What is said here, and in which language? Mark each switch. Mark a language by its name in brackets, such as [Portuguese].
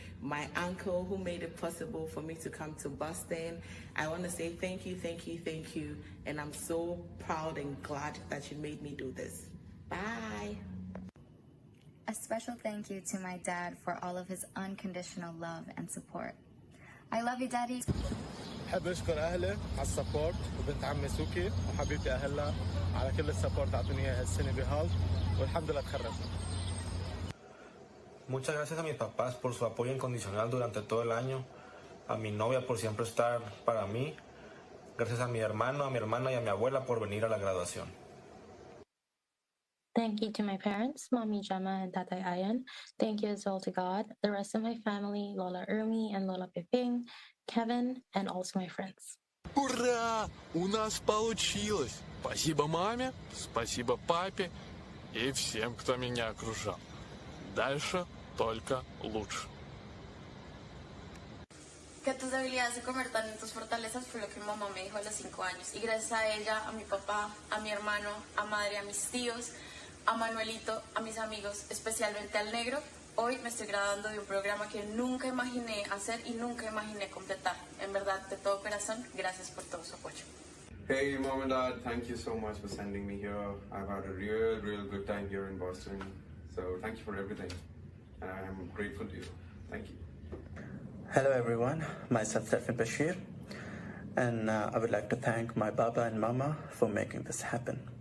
[English] My uncle who made it possible for me to come to Boston. I want to say thank you, thank you, thank you. And I'm so proud and glad that you made me do this. Bye. A special thank you to my dad for all of his unconditional love and support. I love you, Daddy. [Arabic] حب أشكر أهلي على السبورت وبنت عمي سوكي وحبيبتي أهلا على كل السبورت أعطوني إياه هالسنة بهالت والحمد لله تخرجنا. [Spanish] Muchas gracias a mis papás por su apoyo incondicional durante todo el año, a mi novia por siempre estar para mí, gracias a mi hermano, a mi hermana y a mi abuela por venir a la graduación. [English] Thank you to my parents, Mommy Jama and Tatay Ayan. Thank you as well to God, the rest of my family, Lola Ermi and Lola Piping, Kevin, and also my friends. [Russian] Ура! У нас получилось! Спасибо маме, спасибо папе и всем, кто меня окружал. Dальше только luz. [Spanish] Que tus debilidades se conviertan en tus fortalezas fue lo que mi mamá me dijo a los 5 años. Y gracias a ella, a mi papá, a mi hermano, a madre, a mis tíos, a Manuelito, a mis amigos, especialmente al negro, hoy me estoy graduando de un programa que nunca imaginé hacer y nunca imaginé completar. En verdad, de todo corazón, gracias por todo su apoyo. [English] Hey Mom and Dad, thank you so much for sending me here. I've had a real good time here in Boston. So thank you for everything. I'm grateful to you. Thank you. Hello everyone, myself Stefan Bashir, and I would like to thank my Baba and Mama for making this happen.